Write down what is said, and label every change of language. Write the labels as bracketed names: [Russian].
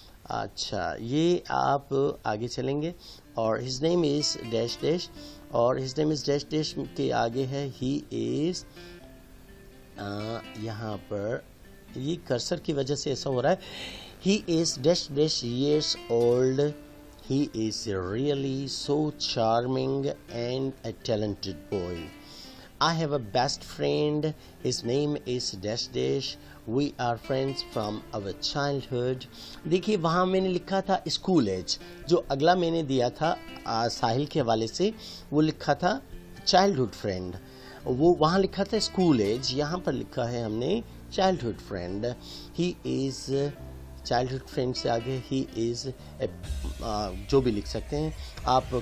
[Urdu] اچھا, یہ آپ آگے چلیں گے اور [English] his name is dash dash, [Urdu] اور his name is dash dash کے آگے ہے [English] He is. [Urdu] یہاں پر یہ کرسر کی وجہ سے ایسا ہو رہا ہے. [English] He is dash dash years old. He is really so charming and a talented boy. I have a best friend. His name is dash dash. We are friends from our childhood. [Urdu] دیکھیے وہاں میں نے لکھا تھا اسکول ایج. جو اگلا میں نے دیا تھا ساحل کے حوالے سے وہ لکھا تھا چائلڈہڈ فرینڈ. وہ وہاں لکھا تھا اسکول ایج, یہاں پر لکھا ہے ہم نے childhood friend. [English] He is [Urdu] childhood friend سے آگے [English] he is [Urdu] جو بھی لکھ سکتے ہیں آپ.